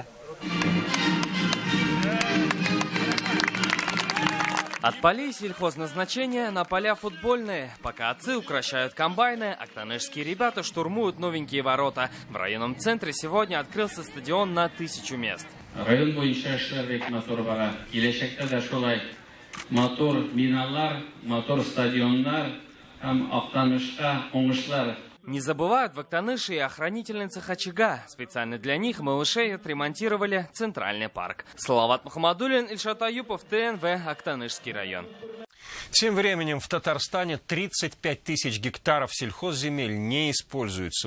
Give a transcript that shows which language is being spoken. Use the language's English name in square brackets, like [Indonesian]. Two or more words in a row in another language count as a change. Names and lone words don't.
[Russian] Да. От полей сельхозназначения на поля футбольные. Пока отцы украшают комбайны, актанышские ребята штурмуют новенькие ворота. В районном центре сегодня открылся стадион на 1000 мест. [Tatar] Район боюнча эшләр мотор бара. Киләчәктә дә шулай мотор биналар, мотор стадионнар һәм Актанышка уңышлар. [Russian] Не забывают в Актаныше и охранительницах очага. Специально для них малышей отремонтировали центральный парк. Салават Мухаммадуллин, Ильшат Аюпов, ТНВ, Актанышский район. Тем временем в Татарстане 35 тысяч гектаров сельхозземель не используются.